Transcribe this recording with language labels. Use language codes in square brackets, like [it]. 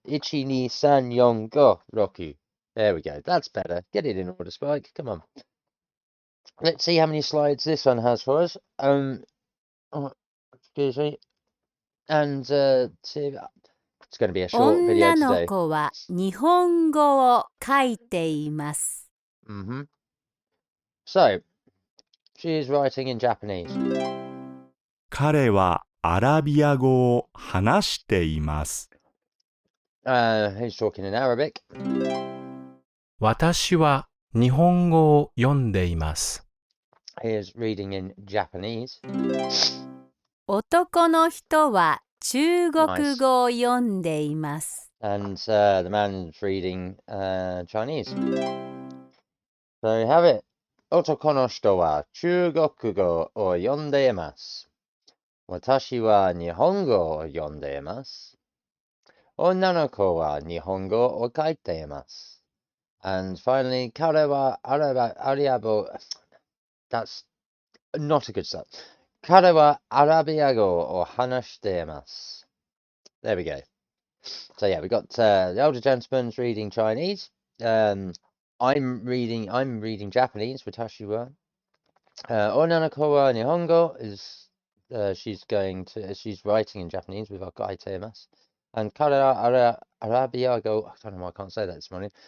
[ja] Ichi, ni, san, yon, go, roku. [en] There we go. That's better. Get it in order, Spike. Come on. Let's see how many slides this one has for us. Excuse me. And see, it's going to be a short video [ja] 女の [en] today. [ja] 子は日本語を書いています。 [en] So, she is writing in Japanese. [ja] 彼はアラビア語を話しています。 [en] He's talking in Arabic. [ja] 私は日本語を読んでいます。 [en] He is reading in Japanese. [ja] 男の人は中国語を読んでいます。 [en] And the man is reading Chinese. So you have it. [ja] 男の人は中国語を読んでいます。私は日本語を読んでいます。女の子は日本語を書いています。 [en] And finally, [ja] 彼はアラビア語. [en] That's not a good start. [ja] 彼はアラビア語を話しています. [en] There we go. So yeah, we got the older gentleman's reading Chinese. I'm reading Japanese. [ja] Watashi wa. Onanako wa Nihongo [en] is she's writing in Japanese with [ja] akaitemasu. [en] And [ja] kare wa Arabiago. [en] I don't know why I can't say that this morning.